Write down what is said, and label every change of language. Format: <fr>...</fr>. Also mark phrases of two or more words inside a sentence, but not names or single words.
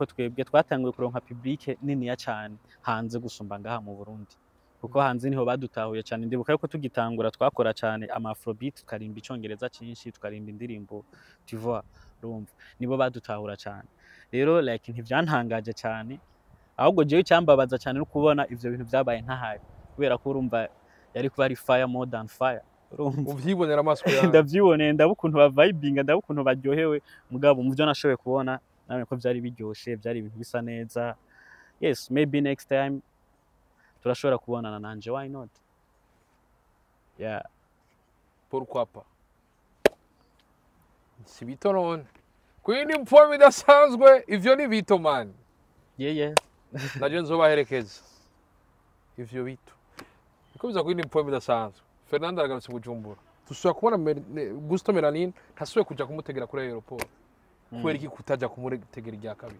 <rn>twebwe twatanguye kuronka public nini ya cyane hanze gusumba ngaha mu Burundi kuko hanze niho badutahuye cyane ndibuka yuko tugitangura twakora cyane ama afrobeat tukarimba icongereza cyinshi tukarimba indirimbo</rn> <fr>tu vois</fr> <rn>urumva nibo badutahura cyane rero like ntivyantangaje cyane ahubwo jewe cyambabaza cyane no kubona ivyo bintu byabaye ntahari kubera ko urumva yari kuba ari fire</rn> <en>more than fire</en> <rn>urumva uvyibonera amaso yawe ndavyiboneye ndabukuntu ba vibinga ndabukuntu baryohewe mugabo mu byo nashoboye kubona nawe ko byari biryoshe byari ibintu bisa neza</rn> <en>yes maybe next time</en> <rn>turashobora kubonana nanje</rn> <en>why not yeah</en> <fr>pourquoi pas</fr> <rn>si bito none kwindi mpombe idasanzwe ivyo ni bito man yeah naje nzobaherekeza ivyo bito ikubiza kwindi mpombe idasanzwe Fernando aragarutse Bujumbura tusubira kubona Gusto Melanin ntasubiye kuja kumutegera kuri aeroport kubera iki kutaja kumutegera irya kabiri</rn>